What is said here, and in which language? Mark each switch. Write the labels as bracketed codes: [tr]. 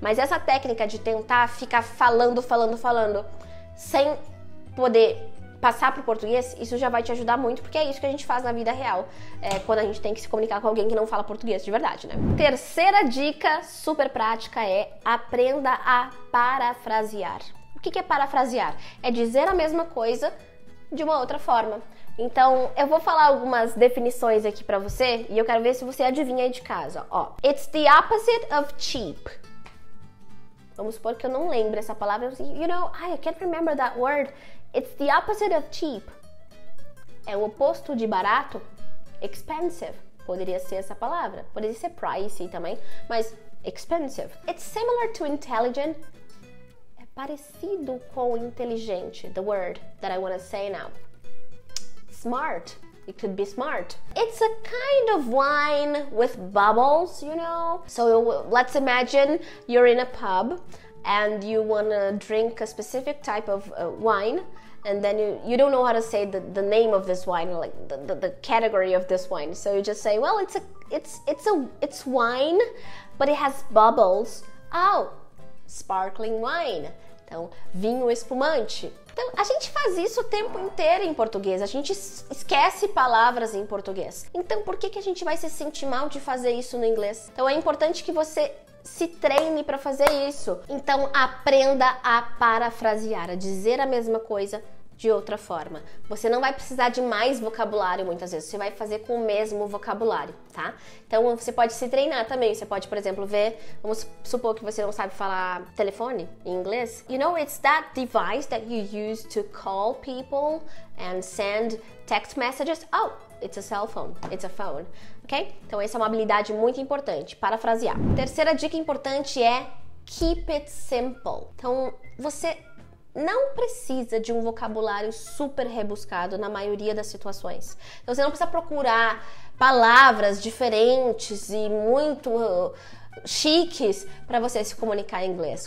[pt] Mas essa técnica de tentar ficar falando, sem poder passar para o português, isso já vai te ajudar muito, porque é isso que a gente faz na vida real, quando a gente tem que se comunicar com alguém que não fala português de verdade, né? Terceira dica super prática é aprenda a parafrasear. O que é parafrasear? É dizer a mesma coisa de uma outra forma. Então, eu vou falar algumas definições aqui para você e eu quero ver se você adivinha aí de casa. [en] Ó, it's the opposite of cheap. [pt] Vamos supor que eu não lembro essa palavra. [en] You know, I can't remember that word. It's the opposite of cheap. [pt] É o oposto de barato. Expensive. Poderia ser essa palavra. Poderia ser pricey também. Mas expensive. [en] It's similar to intelligent. [pt] É parecido com inteligente. [en] The word that I want to say now. Smart. It could be smart. It's a kind of wine with bubbles, you know? So let's imagine you're in a pub and you want to drink a specific type of wine, and then you don't know how to say the name of this wine, or like the category of this wine. So you just say, well, it's wine, but it has bubbles. Oh, sparkling wine. [pt] Então, vinho espumante. Então, a gente faz isso o tempo inteiro em português. A gente esquece palavras em português. Então, por que a gente vai se sentir mal de fazer isso no inglês? Então, é importante que você se treine para fazer isso. Então, aprenda a parafrasear, a dizer a mesma coisa de outra forma. Você não vai precisar de mais vocabulário muitas vezes, você vai fazer com o mesmo vocabulário, tá? Então você pode se treinar também, você pode, por exemplo, ver, vamos supor que você não sabe falar telefone em inglês. [en] You know, it's that device that you use to call people and send text messages. Oh, it's a cell phone, it's a phone, ok? [pt] Então essa é uma habilidade muito importante, parafrasear. Terceira dica importante é [en] keep it simple. [pt] Então você não precisa de um vocabulário super rebuscado na maioria das situações. Então você não precisa procurar palavras diferentes e muito chiques para você se comunicar em inglês.